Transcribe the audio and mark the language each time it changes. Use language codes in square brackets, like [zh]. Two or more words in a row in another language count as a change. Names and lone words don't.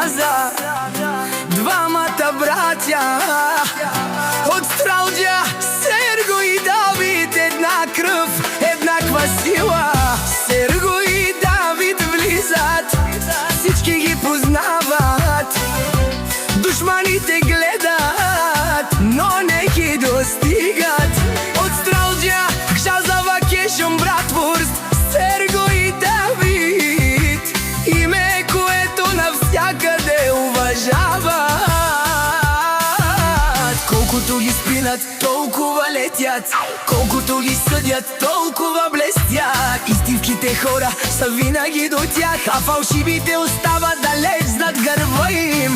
[mk] за двамата браќа од Стралџа, Серго и Давид. Една крв, еднаква сила. [bg] Серго и Давид влизат, всички ги познават. Душманите гледат, но не ги достигат. Од Стралџа, Кшазава, Кешум, Братвурст, Серго и Давид. Име което навсякъде уважават. Колкото ги спинат, толкова летят. Колкото ги съдят, толкова блестят. Истинските хора са винаги до тях, а фалшивите остават далеч зад гърба им.